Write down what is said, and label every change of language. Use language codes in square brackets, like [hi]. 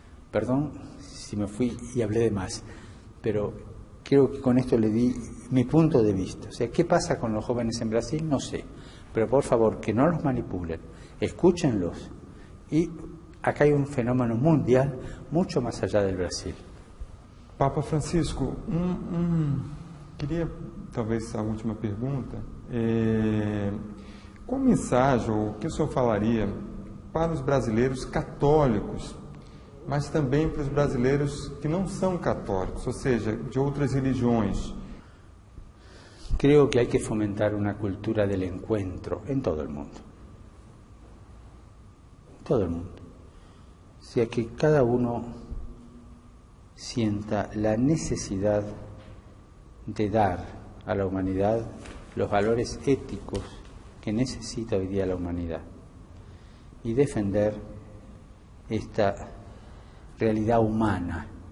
[es] Perdón si me fui y hablé de más, pero creo que con esto le di mi punto de vista. O sea, ¿qué pasa con los jóvenes en Brasil? No sé, pero por favor, que no los manipulen, escúchenlos. Y acá hay un fenómeno mundial mucho más allá del Brasil. [pt] Papa Francisco, queria talvez a última pergunta. Qual mensagem, ou o que o senhor falaria para os brasileiros católicos, mas também para os brasileiros que não são católicos, ou seja, de outras religiões? [es] Creo que hay que fomentar una cultura del encuentro en todo el mundo. Todo el mundo. O sea, que cada uno sienta la necesidad de dar a la humanidad los valores éticos que necesita hoy día la humanidad y defender esta realidad humana.